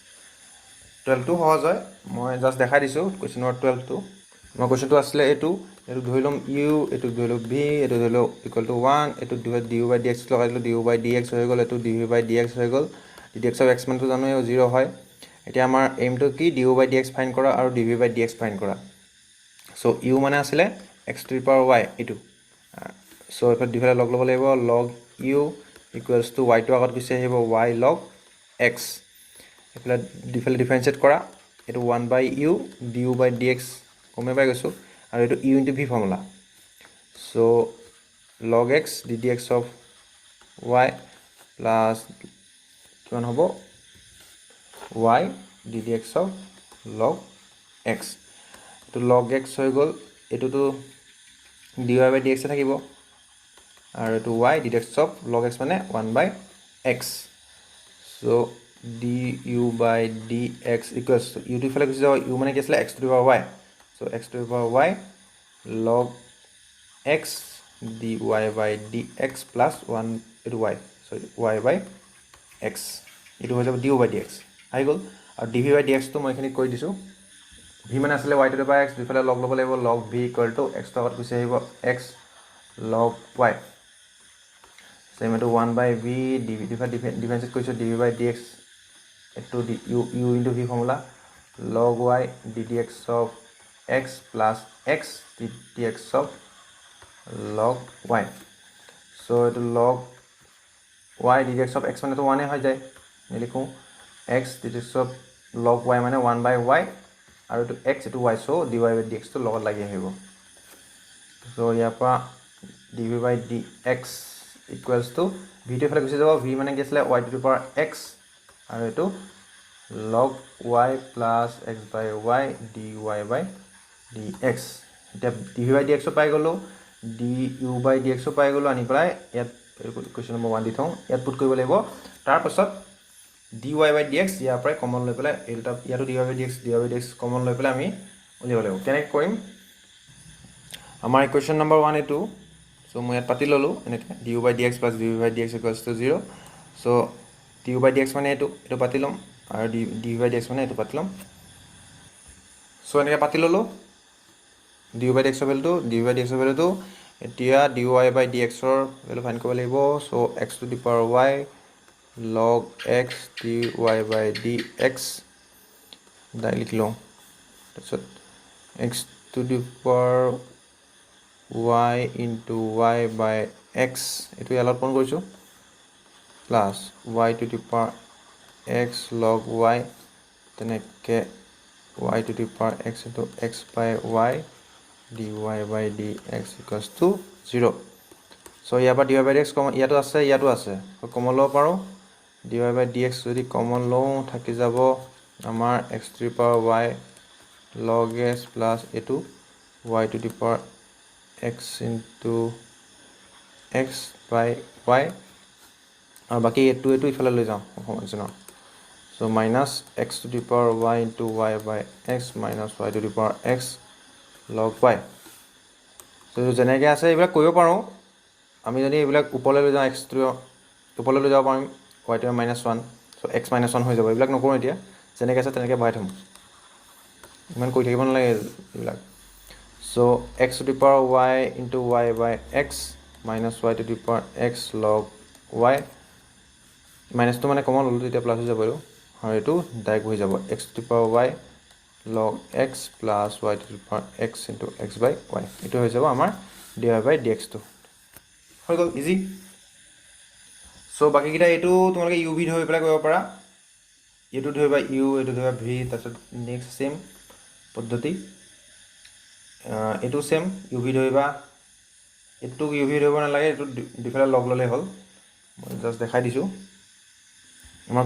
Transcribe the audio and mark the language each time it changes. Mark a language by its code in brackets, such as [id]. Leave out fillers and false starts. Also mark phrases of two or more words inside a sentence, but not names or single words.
[as] 12 টো সহজ হয় মই জাস্ট দেখাই দিছো কোৱেশ্চন নম্বৰ 12 টো মই কোৱেশ্চনটো আসলে এটো ধৰি লম u এটো ধৰি লম v এটো ধৰি লম [en] equal to [as] 1 এটো du [en] by dx [as] লগাই দিলো [en] du by dx [as] হৈ গ'ল এটো [en] dv by dx [as] হৈ গ'ল [en] dx of x [as] মানটো জানো 0 হয় এতিয়া আমাৰ এম টো কি [en] du by dx [as] ফাইন্ড কৰা আৰু [en] dv by dx [as] ফাইন্ড কৰা সো u মানে আসলে [en] x to the power y [as] এটো সো এফালে ডিফালে লগ লব লাগিব [en] log u equals to y [as] টো আগত গুছি আহিব [en] y log x [as] এফালে ডিফালে ডিফারেন্সিয়েট কৰা এটো [en] 1 by u du by dx [as] কমে পাই গৈছো আৰু এটো [en] u into v formula so log x ddx of y plus [as] কিমান হ'ব [en] y ddx of log x এটো log x [as] হৈ গ'ল এটো তো [en] dy by dx [as] থাকিব আৰু এটো [en] y ddx of log x মানে 1 by x so du by dx equals to u to [as] ইফালে গুছি যাব [en] u [as] মানে কি আছিল [en] x to the power y so x to the power y log x dy by dx plus 1 এটো y so y by x এটো [as] হৈ যাব [en] du by dx [as] আহি গ'ল আৰু [en] dv by dx [as] তো মই এখানে কৈ দিছো [en] v [as] মানে আসলে [en] y to the power x [as] দুফালে লগ লব লাগিব [en] log v equal to x to [as] আগত গুছি আহিব [en] x log y same to 1 by v dv ডিফারেন্সিয়েট কৰিছো dv by dx এটো u into v ফর্মুলা log y ddx of x plus x ddx of log y so এটো log y ddx of x [as] মানে তো 1 হৈ যায় লিখো [en] x ddx of log y মানে 1 by y আৰু এটো x এটো y so dy by dx [as] তো লগত লাগি আহিব [en] so [as] ইয়াৰ পৰা [en] dv by dx equals to v [as] টো ফালে গুছি যাব [en] v [as] মানে কি আছিল [en] y to the power x [as] আৰু এটো [en] log y plus x by y dy by dx [as] এটা dv by dx পাই গলো [en] du by dx [as] পাই গলো আনি পেলাই ইয়াত কোৱেশ্চন নম্বৰ 1 দি থওঁ ইয়াত পুট কৰিব লাগিব তাৰ পাছত dy by dx ইয়াৰ পৰা কমন লৈ পেলাই এটা ইয়াটো dy by dx কমন লৈ পেলাই আমি উলিয়াব লাগিব কেনেকৈ কৰিম আমাৰ ইকুৱেশ্চন নম্বৰ 1 এটো চ' মই ইয়াত পাতি ল'লোঁ এনেকৈ [en] du by dx plus du by dx equals to 0 [as] চ' [en] du by dx [as] মানে এইটো পাতি ল'ম আৰু [en] du by dx [as] মানে এইটো পাতি ল'ম চ' এনেকৈ পাতি ল'লোঁ [en] du by dx ভেলুটো এতিয়া dy by dx [as] ৰ ভেলু ফাইণ্ড কৰিব লাগিব চ' [en] x to the power y log x dy by dx [as] ডাইৰেক্ট লিখি লওঁ তাৰপিছত [en] x to the power y into y by x [as] এইটো ইয়াত পূৰণ কৰিছোঁ [en] প্লাছ y to the power x log y তেনেকৈ y to the power x into x by y dy by dx equals to 0 [as] চ' ইয়াৰ পৰা [en] dy by dx [as] কমন ইয়াতো আছে কমন ল'ব পাৰোঁ [en] dy by dx [as] যদি কমন লওঁ থাকি যাব আমাৰ [en] x to the power y log s plus [as] এইটো [en] y to the power x into x by y [as] আৰু বাকী এইটো ইফালে লৈ যাওঁ সমান [en] so minus x to the power y into y by x minus y to the power x log y so [as] যেনেকৈ আছে এইবিলাক কৰিব পাৰোঁ আমি যদি এইবিলাক ওপৰলৈ লৈ যাওঁ x ওপৰলৈ লৈ যাব পাৰিম [en] y to -1 so x -1 [as] হৈ যাব এইবিলাক নকৰোঁ এতিয়া যেনেকৈ আছে তেনেকৈ বহাই থ'ম ইমান কৰি থাকিব নালাগে এইবিলাক [en] so x to the power y into y by x minus y to the power x log y [as] মাইনাছটো মানে কমন ল'লোঁ তেতিয়া প্লাছ হৈ যাব [en] আৰু এইটো ডাইৰেক্ট হৈ যাব x to the power y log x plus y to the power x into x by y [as] এইটো হৈ যাব [en] আমাৰ dy by dx [as] টো হৈ গ'ল ইজি চ' বাকীকেইটা এইটো তোমালোকে u v ধৰি পেলাই কৰিব পাৰা এইটো ধৰিবা u এইটো ধৰিবা v তাৰপিছত নেক্সট চেম পদ্ধতি এইটো চেম u v ধৰিবা এইটো u v ধৰিব নালাগে এইটো দুফালে লগ ল'লেই হ'ল মই জাষ্ট দেখাই দিছোঁ আমাৰ